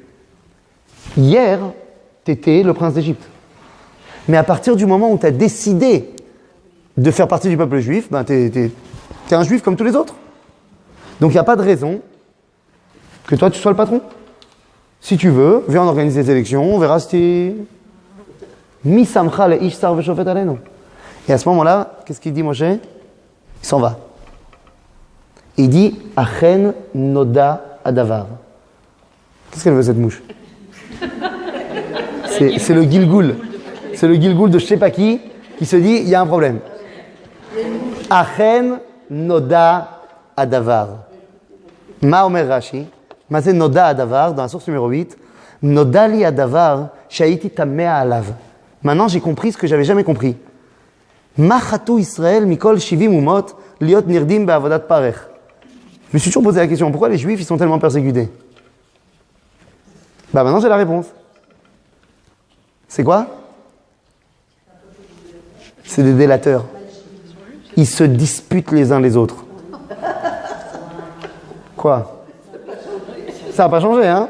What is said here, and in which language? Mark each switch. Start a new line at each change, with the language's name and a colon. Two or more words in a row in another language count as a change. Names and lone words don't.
French: Hier, t'étais le prince d'Égypte. Mais à partir du moment où t'as décidé de faire partie du peuple juif, ben t'es un juif comme tous les autres. Donc il n'y a pas de raison que toi tu sois le patron. Si tu veux, viens on organise des élections, on verra si t'es...
Hebrew: מי שמך לאיש שר ושופט עלינו.
French: Et à ce moment-là, qu'est-ce qu'il dit Moshe? Il s'en va. Il dit
Hebrew: אכן נודע הדבר.
French: Qu'est-ce qu'elle veut cette mouche? C'est le Gilgoul. C'est le Gilgoul de je sais pas qui se dit il y a un problème.
Hebrew: אכן נודע הדבר. מה אומר רש"י.
French: Ma c'est
Hebrew: נודע הדבר
French: dans la source numéro 8.
Hebrew: נודע לי הדבר שהייתי תמה עליו.
French: Maintenant j'ai compris ce que j'avais jamais compris.
Hebrew: מה חטאו ישראל מכל שבעים אומות להיות נרדים בעבודת פרך.
French: Je me suis toujours posé la question, pourquoi les juifs ils sont tellement persécutés? Bah maintenant j'ai la réponse. C'est quoi? C'est des délateurs. Ils se disputent les uns les autres. Quoi? Ça n'a pas changé, hein?